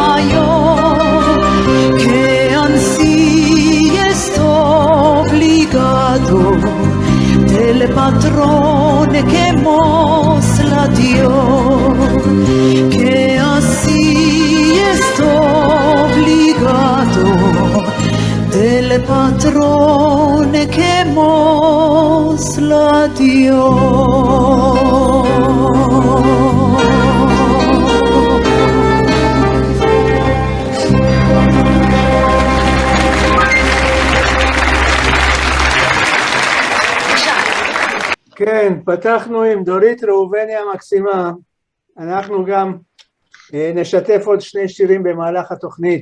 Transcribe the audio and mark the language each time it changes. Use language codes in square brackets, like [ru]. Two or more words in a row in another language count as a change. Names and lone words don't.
[es] yo, que ansí estoy obligado del patrón que nos la dio, que así estoy obligado del patrón que nos la dio. [he] כן, פתחנו עם דורית ראובני המקסימה, אנחנו גם נשתף עוד 2 שירים במהלך התוכנית.